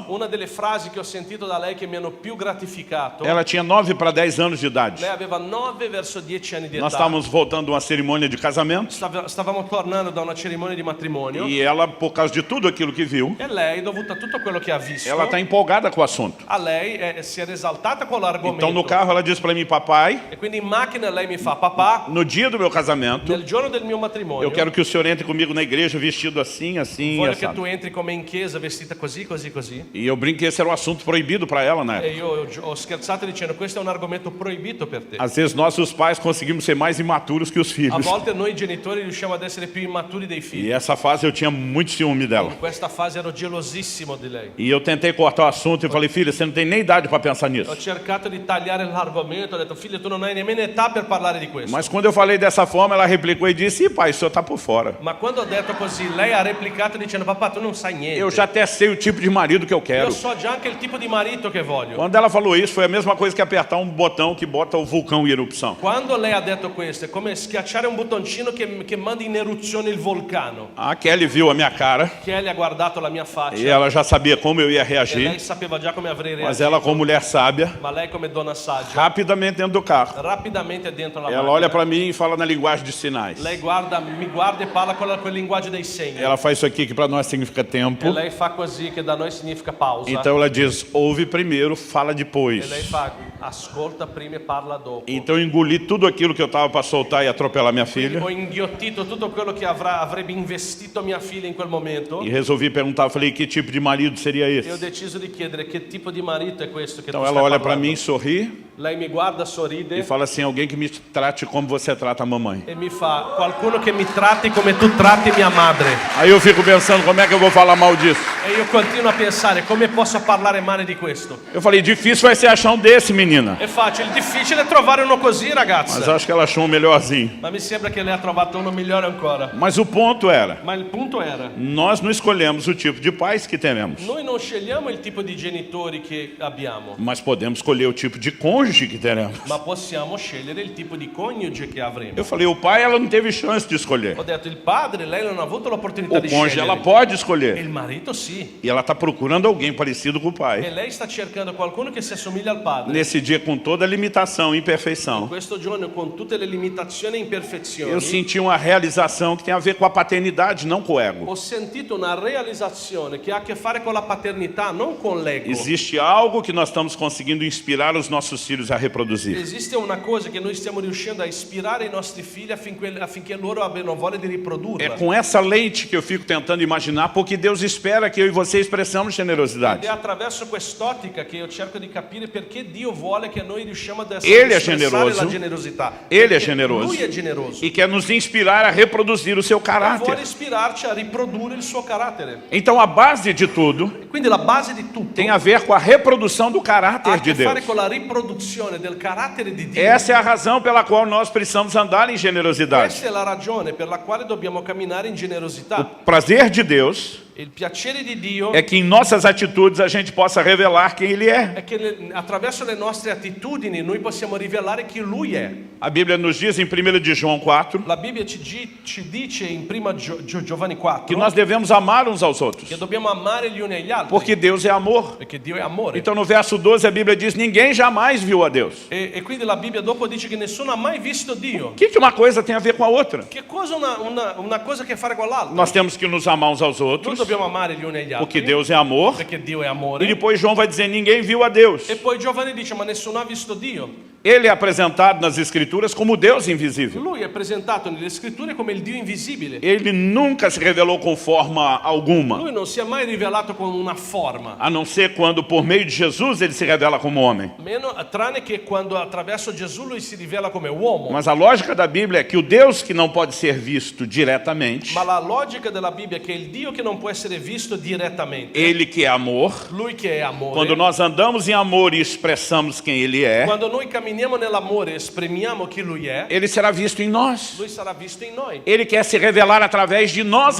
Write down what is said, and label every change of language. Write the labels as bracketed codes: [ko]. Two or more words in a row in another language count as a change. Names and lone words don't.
[it] una delle frasi che ho sentito da lei che mi hanno più gratificato, [pt] ela tinha 9 para 10 anos de idade. [it] lei aveva 9 verso 10 anni di [pt] Nós [it] età. [pt] estávamos voltando de uma cerimônia de casamento [it] Stavamo tornando da una cerimonia di matrimonio [pt] e ela, por causa de tudo aquilo aquilo que viu, [it] E lei, dovuto a tutto quello che ha visto, [pt] ela está empolgada com o assunto. [it] a lei si era esaltata con l'argomento. [pt] Então no carro ela diz para mim, papai, [it] E quindi in macchina lei mi fa: papà, [pt] no dia do meu casamento, [it] nel giorno del mio matrimonio [pt] eu quero que o senhor entre comigo na igreja vestido assim, assim, [it] voglio che [pt] assado. [it] tu entri come in chiesa vestita così, così, così. [pt] E eu brinco que esse era um assunto proibido para ela, né? [it] E io ho scherzato dicendo: questo è un argomento proibito per te. [pt] Às vezes nós, os pais, conseguimos ser mais imaturos que os [it] A [pt] filhos. [it] volte noi genitori riusciamo ad essere più immaturi dei [pt] E [it] figli. [pt] essa fase eu tinha muito ciúme dela. [it] In questa fase ero gelosissimo di lei. [pt] E eu tentei cortar o assunto e falei, filha, você não tem nem idade para pensar nisso. [it] Ho cercato di tagliare l'argomento, ho detto: figlio, tu non hai nemmeno età per parlare di questo. [pt] Mas quando eu falei dessa forma, ela replicou e disse, ih, pai, o senhor está por fora. [it] Ma quando ho detto così, lei ha replicato dicendo: papà, tu non sai niente. [pt] Eu já até sei o tipo de marido que eu [it] Io [pt] quero. [it] so già anche il tipo di marito che voglio. [pt] Quando ela falou isso, foi a mesma coisa que apertar um botão que bota o vulcão em erupção. [it] Quando lei ha detto questo, è come schiacciare un bottoncino che manda in eruzione il vulcano. [pt] A Kelly viu a minha cara [it] Kelly ha guardato la mia [pt] e [it] faccia [pt] ela já sabia como eu ia [it] e lei [pt] reagir. [it] sapeva già come avrei [pt] Mas [it] reagito. [pt] ela, como mulher sábia, [it] Ma lei, come donna saggia, [pt] rapidamente dentro do carro, [it] rapidamente dentro la [pt] ela [it] macchina, [pt] olha para mim e fala na linguagem de sinais. [it] lei mi guarda e parla con quel linguaggio dei segni. [pt] Ela faz isso aqui que para nós significa tempo. [it] E lei fa così, che da noi significa pausa. [pt] Então ela diz, ouve primeiro, fala [it] E [pt] depois. [it] lei fa: ascolta prima e parla dopo. [pt] Então eu engoli tudo aquilo que eu estava para soltar e atropelar minha filha. [it] Ho inghiottito tutto quello che avrebbe investito mia figlia in quel momento. [pt] E resolvi perguntar, falei, que tipo de marido seria [it] E ho [pt] esse? [it] deciso di chiedere: che tipo di marito è questo che [pt] Então [it] tu [pt] ela [it] stai [pt] olha para [it] parlando? [pt] mim, sorri [it] Lei mi guarda, sorride [pt] e fala assim, alguém que me trate como você trata a mamãe. [it] e mi fa: qualcuno che mi tratti come tu tratti mia madre. [pt] Aí eu fico pensando, como é que eu vou falar mal disso? [it] E io continuo a pensare: come posso parlare male di questo? [pt] Eu falei, difícil vai ser achar um desse, menina. [it] È facile, difficile trovare uno così, [pt] Mas [it] ragazza. [pt] acho que ela achou um melhorzinho. [it] Ma mi sembra che lei ha trovato uno migliore ancora. [pt] Mas o ponto era, [it] Ma il punto era: [pt] nós não escolhemos o tipo de pais que teremos, [it] noi non scegliamo il tipo di genitori che abbiamo, [pt] mas podemos escolher o tipo de cônjuge que teremos. [it] ma possiamo scegliere il tipo di coniuge che avremo. [pt] Eu falei, o pai ela não teve chance de escolher. [it] Ho detto: il padre, lei non ha avuto l'opportunità [pt] O [it] di [pt] cônjuge ela [it] scegliere. [pt] pode [it] E [pt] escolher. [it] il marito sì. [pt] E ela está procurando alguém parecido com o [it] E [pt] pai. [it] lei sta cercando qualcuno che si assomiglia al padre. [pt] Nesse dia, com toda a limitação e imperfeição, [it] Questo giorno, con tutte le limitazioni e imperfezioni, [pt] eu senti uma realização que tem a ver com a paternidade, não com o ego. [it] ho sentito una realizzazione che ha a che fare con la paternità, non con l'ego. [pt] Existe algo que nós estamos conseguindo inspirar os nossos filhos a reproduzir. [it] Esiste una cosa che noi stiamo riuscendo a ispirare i nostri figli affinché loro abbiano voglia di [pt] É [it] riprodurla. [pt] com essa lente que eu fico tentando imaginar, porque Deus espera que eu e você expressamos [it] Ed [pt] generosidade. [it] è attraverso quest'ottica che io cerco di capire perché Dio vuole che noi riusciamo ad [pt] Ele è [it] espressare [pt] generoso. [it] la generosità. [pt] Ele é [it] Perché [pt] generoso. [it] Lui è generoso. [pt] E quer nos inspirar a reproduzir o seu [it] Vuole [pt] caráter. [it] ispirarci a riprodurre il suo carattere. [pt] Então a base de tudo [it] Quindi la base di tutto [pt] tem a ver com a reprodução do [it] ha [pt] caráter [it] a [pt] de [it] che fare [pt] Deus. [it] con la riproduzione del carattere di Dio. [pt] Essa é a razão pela qual nós precisamos andar em generosidade. [it] Questa è la ragione per la quale dobbiamo camminare in [pt] O [it] generosità. [pt] prazer de Deus [it] Il piacere di Dio [pt] é que em nossas atitudes a gente possa revelar quem Ele é. [it] è che attraverso le nostre attitudini noi possiamo rivelare chi Lui è. [pt] A Bíblia nos diz em 1 de João 4 [it] La Bibbia ci dice in prima Giovanni 4 [pt] que nós devemos amar uns aos outros, [it] che dobbiamo amare gli uni agli altri, [pt] porque Deus é amor. [it] perché Dio è amore. [pt] Então no verso 12 a Bíblia diz, ninguém jamais viu a Deus. [it] E quindi la Bibbia dopo dice che nessuno ha mai visto Dio. [pt] O que uma coisa tem a ver com a outra? [it] Che cosa una cosa a che fare con l'altra? [pt] Nós temos que nos amar uns aos [it] Noi [pt] outros, [it] dobbiamo amare gli uni agli [pt] porque [it] altri, [pt] Deus é amor. [it] perché Dio è [pt] E [it] amore. [pt] depois João vai dizer, ninguém viu a Deus. [it] E poi Giovanni dice: ma nessuno ha visto Dio. [pt] Ele é apresentado nas Escrituras como Deus invisível. [it] Lui è presentato nelle scritture come il Dio invisibile. [pt] Ele nunca se revelou com forma alguma, [it] Lui non si è mai rivelato con una forma, [pt] a não ser quando, por meio de Jesus, ele se revela como homem. [it] tranne che quando attraverso Gesù lui si rivela come uomo. [pt] Mas a lógica da Bíblia é que o Deus que não pode ser visto diretamente, [it] Ma la logica della Bibbia è che il Dio che non può essere visto direttamente, [pt] ele que é amor, [it] lui che è amore, [pt] quando nós andamos em amor e expressamos quem ele é, [it] quando noi camminiamo nell'amore e esprimiamo chi lui è, [pt] ele será visto em nós. [it] lui sarà visto in noi. [pt] Ele quer se revelar através de nós a